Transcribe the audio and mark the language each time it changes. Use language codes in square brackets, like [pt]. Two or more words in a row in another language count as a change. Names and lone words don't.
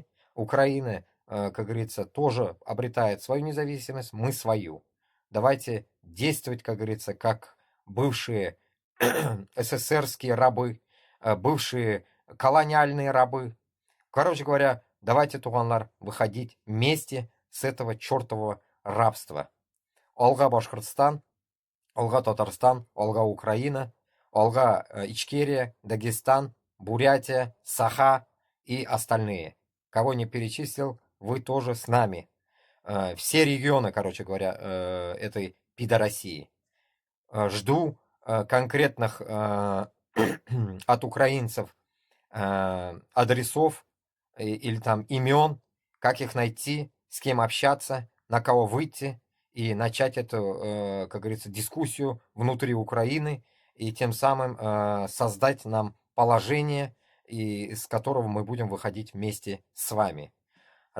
[ru] Украина, как говорится, тоже обретает свою независимость, мы свою. Давайте действовать, как говорится, как бывшие СССРские рабы, бывшие колониальные рабы. Короче говоря, давайте, туганлар, выходить вместе с этого чертового рабства. Алга Башкортостан, Алга Татарстан, Алга Украина, Алга Ичкерия, Дагестан, Бурятия, Саха и остальные. Кого не перечислил, вы тоже с нами. Все регионы, короче говоря, этой пидорасии. Жду конкретных от украинцев адресов или там имен, как их найти, с кем общаться, на кого выйти и начать эту, как говорится, дискуссию внутри Украины и тем самым создать нам положение, из которого мы будем выходить вместе с вами.